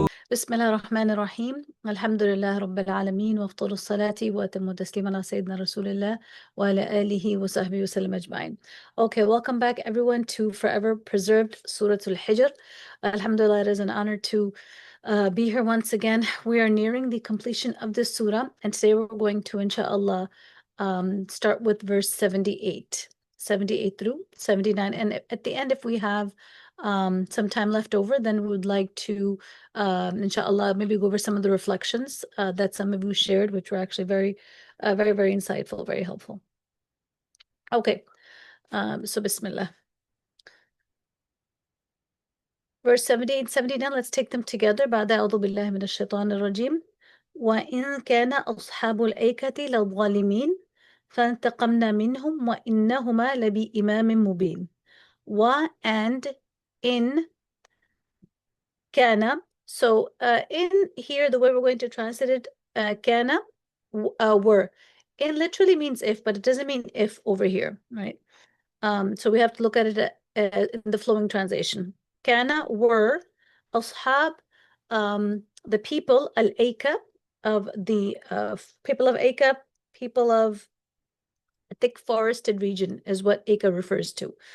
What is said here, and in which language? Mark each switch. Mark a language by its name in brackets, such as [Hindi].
[Arabic] بسم الله الرحمن الرحيم الحمد لله رب العالمين وأفضل الصلاة وأتم التسليم على سيدنا رسول الله وعلى آله وصحبه وسلم أجمعين. [English] Okay, welcome back everyone to Forever Preserved Surah Al-Hijr. Alhamdulillah, it is an honor to be here once again. We are nearing the completion of this surah, and today we're going to, inshallah, start with verse 78 through 79. And at the end, if we have some time left over, then we would like to inshallah, maybe go over some of the reflections that some of you shared, which were actually very, very insightful, very helpful. Okay, so Bismillah. Verse 78 and 79, let's take them together. [Arabic] بعد أعوذ بالله من الشيطان الرجيم. وإن كان أصحاب الأيكة لظالمين فانتقمنا منهم وإنهما لبإمام مبين. [English] And in كان. So in here, the way we're going to translate it, كان, were. It literally means if, but it doesn't mean if over here, right? So we have to look at it in the flowing translation. كان were أصحاب, the people, al-Ayka, of the people of Ayka, people of a thick forested region is what Ayka refers to.